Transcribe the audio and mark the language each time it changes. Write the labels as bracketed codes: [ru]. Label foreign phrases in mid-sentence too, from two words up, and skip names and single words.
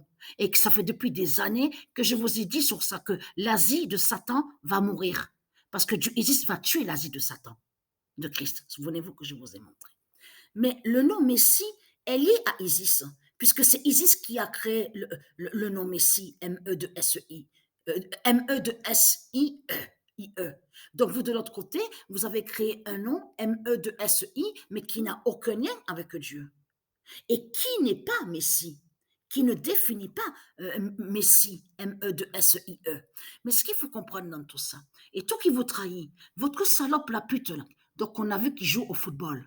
[fr] Et que ça fait depuis des années que je vous ai dit sur ça, que l'Asie de Satan va mourir. Parce que Dieu Isis va tuer l'Asie de Satan, de Christ. Souvenez-vous que je vous ai montré. Mais le nom Messie est lié à Isis, puisque c'est Isis qui a créé le nom Messie, M-E-2-S-I, M-E-2-S-I-E. I-E. Donc, vous, de l'autre côté, vous avez créé un nom, M-E-2-S-I, mais qui n'a aucun lien avec Dieu. Et qui n'est pas Messie, qui ne définit pas Messie, M-E-2-S-I-E. Mais ce qu'il faut comprendre dans tout ça, et tout qui vous trahit, votre salope la pute, là, donc on a vu qu'il joue au football.